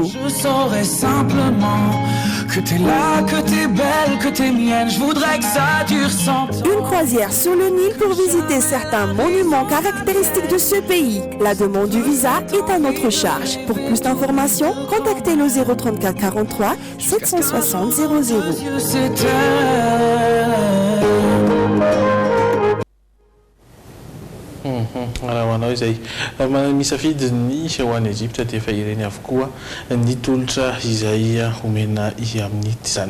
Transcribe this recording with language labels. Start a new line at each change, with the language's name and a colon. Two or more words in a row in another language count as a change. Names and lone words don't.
French: Je saurais simplement que t'es là, que t'es belle, que t'es mienne. Je voudrais que ça dure 100 ans. Une croisière sur le Nil pour visiter certains monuments caractéristiques de ce pays. La demande du visa est à notre charge. Pour plus d'informations, contactez le 034 43 760 00.
Malagasy: Raha hoanao izay misafidy ny ho any Egypte dia efa ireny avokoa ny tolotra izay omena amin'ny izany.